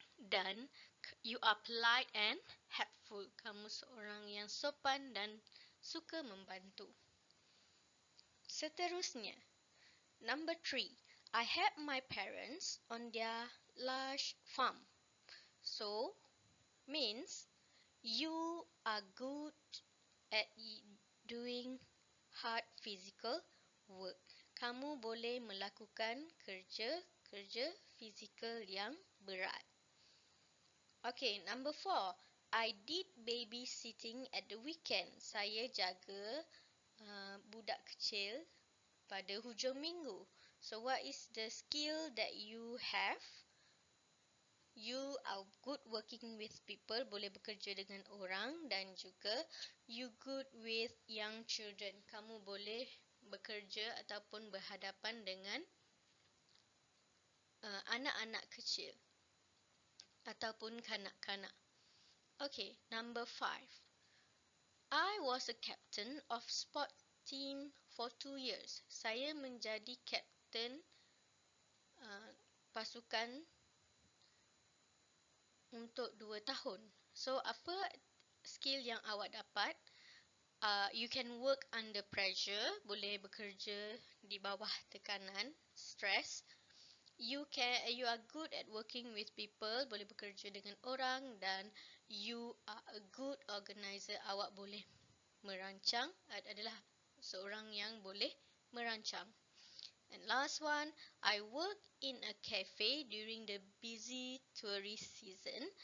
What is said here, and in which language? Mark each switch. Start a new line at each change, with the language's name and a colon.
English: Dan you are polite and helpful.
Malay: Kamu seorang yang sopan dan suka membantu. Seterusnya, number 3.
English: I help my parents on their large farm. So, means you are good at doing hard physical work.
Malay: Kamu boleh melakukan kerja fizikal yang berat.
English: Okay, number 4. I did babysitting at the weekend.
Malay: Saya jaga budak kecil pada hujung minggu.
English: So, what is the skill that you have? You are good working with people,
Malay: boleh bekerja dengan orang, dan juga
English: you good with young children.
Malay: Kamu boleh bekerja ataupun berhadapan dengan anak-anak kecil ataupun kanak-kanak.
English: Okay, number 5. I was a captain of sport team for 2 years.
Malay: Saya menjadi kapten pasukan untuk 2 tahun. So, apa skill yang awak dapat?
English: You can work under pressure,
Malay: boleh bekerja di bawah tekanan, stress.
English: You are good at working with people,
Malay: boleh bekerja dengan orang, dan
English: you are a good organizer.
Malay: Awak boleh merancang, adalah seorang yang boleh merancang.
English: And last one, I work in a cafe during the busy tourist season.